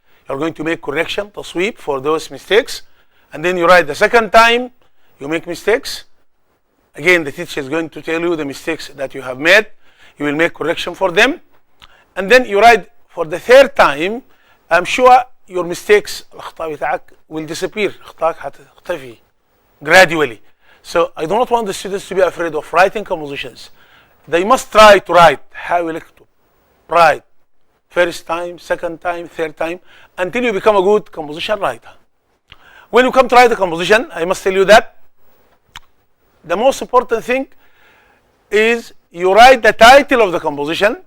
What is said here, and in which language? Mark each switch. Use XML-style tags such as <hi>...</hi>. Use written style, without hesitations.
<en>You are going to make correction, تصويب for those mistakes. And then you write the second time. You make mistakes. Again, the teacher is going to tell you the mistakes that you have made. You will make correction for them. And then you write for the third time. I'm sure your mistakes</en> <ar>الأخطاء بتاعك</ar> <en>will disappear.</en> <ar>أخطاءك هتختفي gradually.</ar> <en>So I do not want the students to be afraid of writing compositions. They must try to write.</en> <ar>حاول اكتب.</ar> <en>Write. First time, second time, third time, until you become a good composition writer. When you come to write a composition, I must tell you that the most important thing is you write the title of the composition.</en>